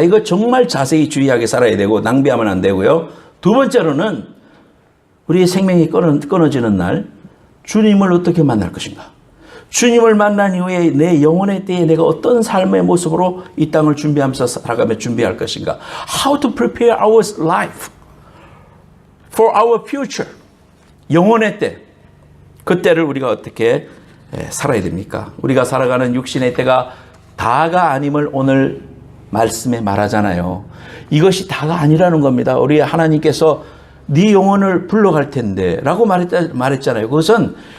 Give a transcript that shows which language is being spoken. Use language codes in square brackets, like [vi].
[ko] 이거 정말 자세히 주의하게 살아야 되고 낭비하면 안 되고요. 두 번째로는 우리의 생명이 끊어지는 날 주님을 어떻게 만날 것인가? 주님을 만난 이후에 내 영혼의 때에 내가 어떤 삶의 모습으로 이 땅을 준비하면서 살아가며 준비할 것인가? [en] How to prepare our life for our future. [ko] 영혼의 때. 그 때를 우리가 어떻게 살아야 됩니까? 우리가 살아가는 육신의 때가 다가 아님을 오늘 말씀에 말하잖아요. 이것이 다가 아니라는 겁니다. 우리 하나님께서 네 영혼을 불러갈 텐데 라고 말했잖아요. 그것은